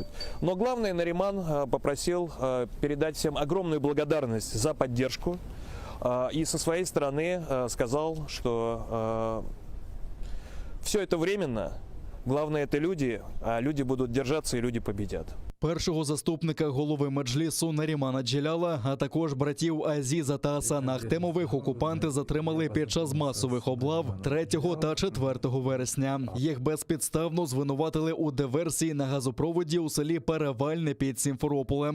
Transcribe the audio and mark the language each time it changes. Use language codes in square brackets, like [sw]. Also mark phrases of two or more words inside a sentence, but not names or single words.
[ru] Но главное, Нариман попросил передать всем огромную благодарность за поддержку и со своей стороны сказал, что все это временно, главное это люди, а люди будут держаться и люди победят. [uk] Першого заступника голови Меджлісу Нарімана Джеляла, а також братів Азіза та Асана Ахтемових окупанти затримали під час масових облав 3 та 4 вересня. Їх безпідставно звинуватили у диверсії на газопроводі у селі Перевальне під Сімферополем.